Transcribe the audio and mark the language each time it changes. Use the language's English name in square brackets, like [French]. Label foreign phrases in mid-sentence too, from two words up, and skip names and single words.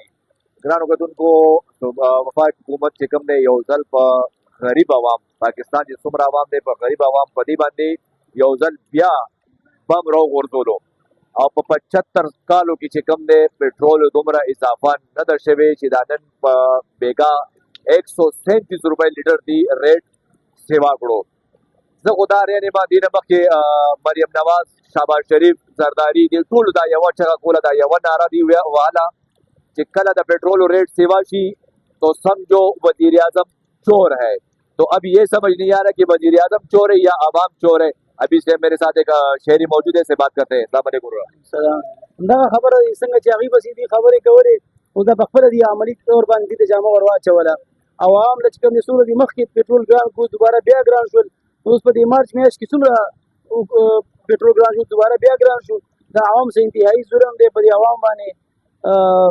[Pashto] ګرانو کتونکو، وفاق حکومت چې کوم دی یو ځل په غریب عوام، پاکستان چې څومره عوام دی په غریب عوام په دې باندې یو ځل بیا بم راوغورځولو او په 75 کالو کې چې کوم دی پټرول دومره اضافه نه ده شوې چې دا نن په بیګا 137 روپۍ لیټر دی ریټ سیوا کړو. زه خو دا ریانې ما دې نه مخکې مریم نواز، شهباز شریف، زرداری دې ټولو دا یوه چغه کوله، دا یوه ناره دی وهله چې کله د پیټرول ریٹ سیوا شي [Urdu] تو سمجھو وزیر اعظم چور ہے. تو اب یہ سمجھ نہیں آ رہا کہ وزیر اعظم چور ہے یا عوام چور ہے. ابھی سے میرے ساتھ ایک شہری موجود ہے، سے بات کرتے ہیں. [Arabic] السلام علیکم. سلام. [Pashto] دا خبره څنګه چې هغې بسې دي خبرې کولې، خو دا په خپله دي عملي طور باندې دې ته جامه ور واچوله. عوام له چې کوم دي څومره دي مخکې پېټرول ګران کړو، دوباره بیا ګران شول. اوس په دې مارچ میاشت کې څومره پېټرول ګران شو، دوباره بیا ګران شو. دا عوام څه انتهایي ظلم دی په دې عوام باندې.